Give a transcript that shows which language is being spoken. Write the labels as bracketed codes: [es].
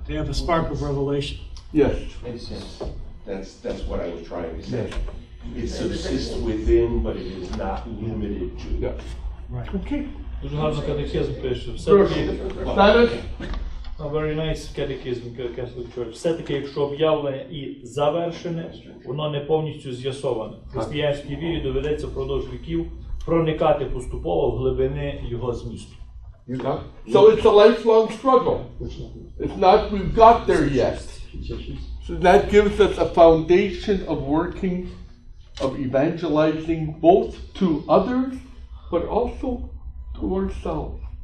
[en] They have a spark of revelation. Yes. That's what I was trying to say. Yes. It subsists within, but it is not limited to. Yeah. Right. Okay. [uk] Дуже гарно катехизм пише. Прошу. Все-таки, Станеш? [en] very nice catechism, Catholic Church. [uk] Все-таки, якщо об'явлене і завершене, воно не повністю з'ясоване. Християнській вірі доведеться впродовж віків проникати поступово в глибини його змісту. [en] So it's a lifelong struggle. It's not, we've got there yet. So that gives us a foundation of working, of evangelizing both to others, but also to ourselves.